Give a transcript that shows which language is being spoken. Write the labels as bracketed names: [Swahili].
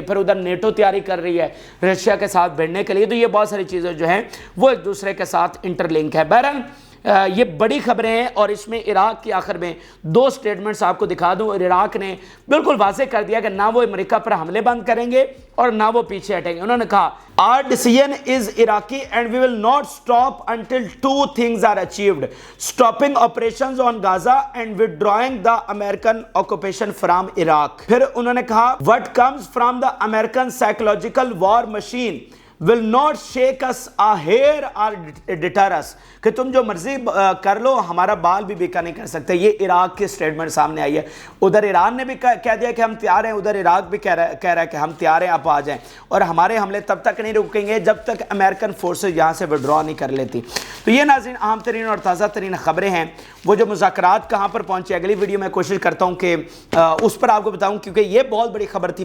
[Urdu] پھر ادھر نیٹو تیاری کر رہی ہے رشیا کے ساتھ بھیڑنے کے لیے. تو یہ بہت ساری چیزیں جو ہیں وہ ایک دوسرے کے ساتھ انٹر لنک ہے. بہرحال یہ بڑی خبریں ہیں, اور اس میں عراق کی آخر میں 2 سٹیٹمنٹس آپ کو دکھا دوں. اور عراق نے بالکل واضح کر دیا کہ نہ وہ امریکہ پر حملے بند کریں گے اور نہ وہ پیچھے ہٹیں گے. انہوں نے کہا [English] our decision is Iraqi and we will not stop until 2 things are achieved: stopping operations on Gaza and withdrawing the American occupation from Iraq. [Urdu] پھر انہوں نے کہا [English] what comes from the American psychological war machine will not shake us a hair or deter us. [Urdu] کہ تم جو مرضی کر لو, ہمارا بال بھی بیکا نہیں کر سکتے. یہ عراق کی سٹیٹمنٹ سامنے آئی ہے. ادھر ایران نے بھی کہہ دیا کہ ہم تیار ہیں, ادھر عراق بھی کہہ رہا ہے کہ ہم تیار ہیں, آپ آ جائیں, اور ہمارے حملے تب تک نہیں رکیں گے جب تک امریکن فورسز یہاں سے وڈرا نہیں کر لیتی. تو یہ ناظرین اہم ترین اور تازہ ترین خبریں ہیں. وہ جو مذاکرات کہاں پر پہنچے, اگلی ویڈیو میں کوشش کرتا ہوں کہ اس پر آپ کو بتاؤں, کیونکہ یہ بہت بڑی خبر تھی.